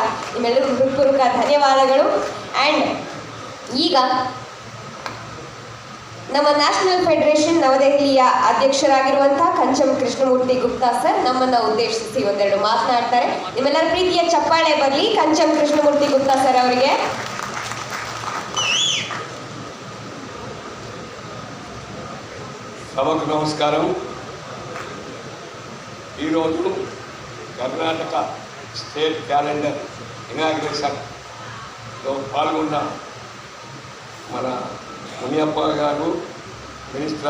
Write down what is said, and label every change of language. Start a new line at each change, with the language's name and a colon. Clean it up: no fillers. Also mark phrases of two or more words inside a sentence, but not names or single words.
Kannada: ನಿಮ್ಮೆಲ್ಲರಿಗೂ ಹೃತ್ಪೂರ್ವಕ ಧನ್ಯವಾದಗಳು. ಆ್ಯಂಡ್ ಈಗ ನಮ್ಮ
English: National Federation
Kannada: ನವದೆಹಲಿಯ ಅಧ್ಯಕ್ಷರಾಗಿರುವಂಥ ಕಂಚಂ ಕೃಷ್ಣಮೂರ್ತಿ ಗುಪ್ತಾ ಸರ್ ನಮ್ಮನ್ನು ಉದ್ದೇಶಿಸಿ ಒಂದೆರಡು ಮಾತನಾಡ್ತಾರೆ. ನಿಮ್ಮೆಲ್ಲರ ಪ್ರೀತಿಯ ಚಪ್ಪಾಳೆ ಬರಲಿ ಕಂಚಂ ಕೃಷ್ಣಮೂರ್ತಿ ಗುಪ್ತಾ ಸರ್ ಅವರಿಗೆ.
Telugu: సభకు నమస్కారం. ఈరోజు కర్ణాటక స్టేట్ క్యాలెండర్ ఇనాగ్రేషన్లో పాల్గొన్న మన మునియప్ప గారు, మినిస్టర్